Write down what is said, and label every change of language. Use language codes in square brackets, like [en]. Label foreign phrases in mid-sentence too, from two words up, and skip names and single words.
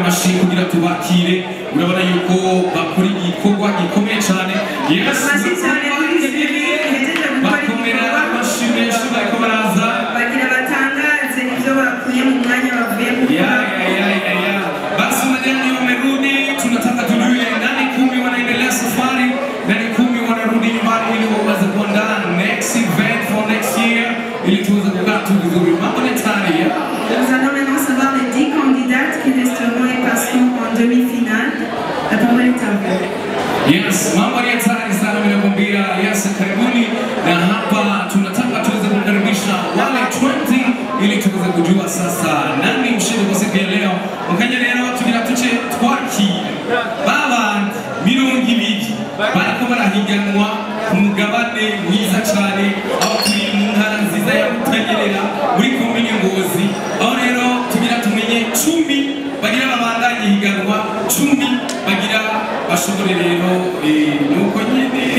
[rn] amashi kugira tubakire urabona yuko bakora igikorwa gikomeye cyane yes bakomera amashi menshi bariko baraza bagira batangaze ibyo bakuye mu mwanya bavuye mu [sw] basi majani wamerudi tunataka tujue nani 10 wanaendelea safari nani 10 wanarudi nyumbani ili waweze kuandaa [en] next event for next year [sw] ili tuweze kukaa tu vizuri mambo ni tayari [fr] Nous allons maintenant savoir les 10 candidates qui resteront et passeront en demi-finale. La parole est à vous. [sw] Yes, mambo ni hatari sana ninakwambia. Yes, karibuni na hapa tunataka tuweze kukaribisha wale 20 ili tuweze kujua sasa nani mshindi kwa siku ya leo. [rn] Mkanya leo tugira tuce twaki baba mirongo ibiri bariko barahiganwa ku mugabane mwiza cyane aho turi mu ntara nziza ya Butanyerera muri komine Ngozi aho rero tugira tumenye 10 bagira babandanye higanwa 10 bagira bashobore rero nuko nyine